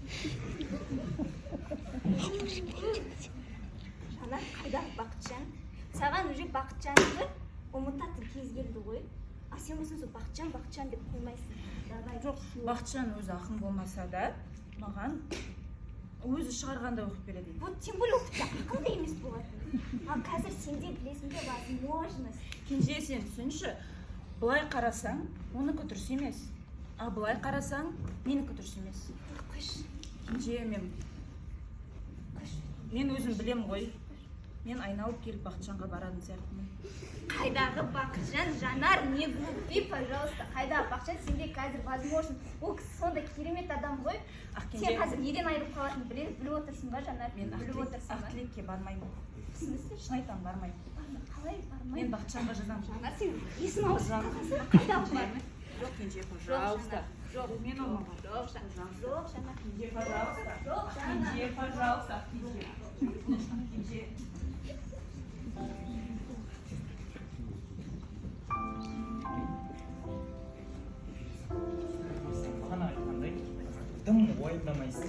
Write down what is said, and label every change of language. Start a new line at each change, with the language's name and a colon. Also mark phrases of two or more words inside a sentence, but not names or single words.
Kazakh: Жанар, қайда Бақытжан? Саған уже Бақытжанды ұмытатын кез келді ғой. А сен болсың сол Бақытжан деп қоймайсың. Жоқ, Бақытжан өзі ақын болмаса да, маған өзі шығарғанда оқып береді.
Russian: Вот тем более
Kazakh: ол тіпті ақын да емес болатын. Ал қазір сенде білесің бе возможность. Кенже, сен түсінші, былай қарасаң, оныкі дұрыс емес. А былай қарасаң, менікі дұрыс емес. Қойш. Кенже, мен өзім білем ғой. Мен айналып келіп Бақытжанға баратын сияқтымын. Қайдағы Бақытжан, Жанар,
Russian: не глупи, пожалуйста.
Kazakh: Қайдағы Бақытжан, сенде қазір возможно. Ол кісі сондай керемет адам ғой. Сен қазір неден айырып қалатынын біліп отырсың ба, Жанар? Мен Ақтілекке бармаймын.
Russian: В смысле?
Kazakh: Шын айтамын, бармаймын. Қалай бармаймын? Мен Бақытжанға жазамын. Жанар, сен есің ауырсың қағасың. Қайда бармаймын? Жоқ, Кенже, пожалуйста. Жоқ, мен алмағам. Жоқ, Жанар. Кенже, пожалуйста. Жоқ, Жанар. Кенже, пожалуйста. Кенже. Бағана айтқандай, дым уайымдамайсың.